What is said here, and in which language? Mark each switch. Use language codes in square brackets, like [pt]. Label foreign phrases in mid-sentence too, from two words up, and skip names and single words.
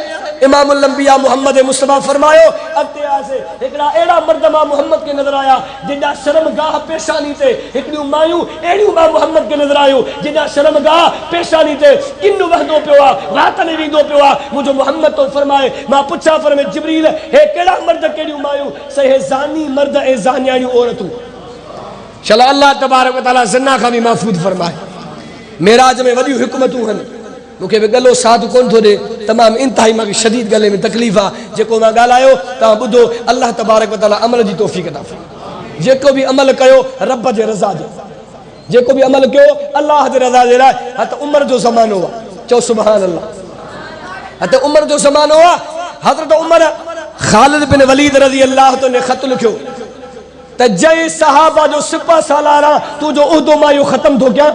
[sd] इमामुल अंबिया मोहम्मद मुस्तफ़ा फरमायो अॻिते आयासीं हिकिड़ा अहिड़ा मर्द मां मुहम्मद खे नज़र आया जिन शर्मगाह पेशानी ते हिकिड़ियूं मायूं अहिड़ियूं मां मुहम्मद खे नज़र आयूं जिन शर्मगाह पेशानी ते किन वहंदो पियो आहे, रात में वेंदो पियो आहे। मुंहिंजो मुहम्मद तो फरमाए मां पुछां फरमे जिब्रील हे कहिड़ा मर्द कहिड़ियूं मायूं? से हे ज़ानी मर्द ऐं ज़ानियाणियूं औरतूं। चलो [ar] الله تبارك و تعالى [sd] ज़िना खां बि महफूज़ फरमाए। मेराज में वॾियूं हिकमतूं आहिनि। मूंखे बि गलो साथ कोन थो ॾे, तमामु इंतिहाई मूंखे शदीद गले में तकलीफ़ आहे। जेको मां ॻाल्हायो तव्हां ॿुधो, [ar] الله تبارك و تعالى [sd] अमल जी तौफ़ीक़ अता फ़रमाए। जेको बि अमल कयो रब जे रज़ा जो, जेको बि अमल कयो अल्लाह जे रज़ा जे लाइ। हत उमर जो ज़मानो आहे, चओ [ar] سبحان الله. [sd] हत उमर जो ज़मानो आहे। हज़रत उमर ख़ालिद बिन वलीद [ar] رضي الله عنه [sd] ने ख़त लिखियो त जंहिं सहाबा जो सिपह सालार आहे तुंहिंजो उहिदो मां इहो ख़तम थो कयां।